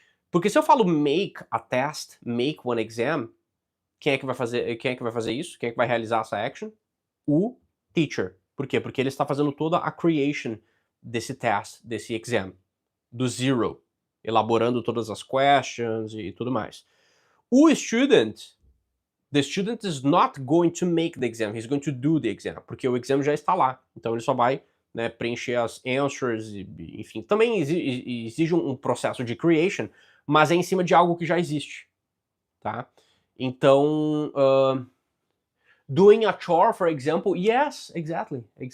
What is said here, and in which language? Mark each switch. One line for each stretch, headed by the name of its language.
Portuguese: Porque se eu falo
English: make a test, make one exam,
Portuguese: quem é que vai fazer isso? Quem é que vai realizar essa action? O teacher. Por quê? Porque ele está fazendo toda a creation desse test, desse exam, do zero, elaborando todas as questions e tudo mais.
English: O student, the student is not going to make the exam, he's going to do the exam,
Portuguese: porque o exam já está lá. Então ele só vai, né, preencher as answers, enfim. Também exige um processo de creation, mas é em cima de algo que já existe, tá? Então,
English: doing a chore, for example, yes, exactly.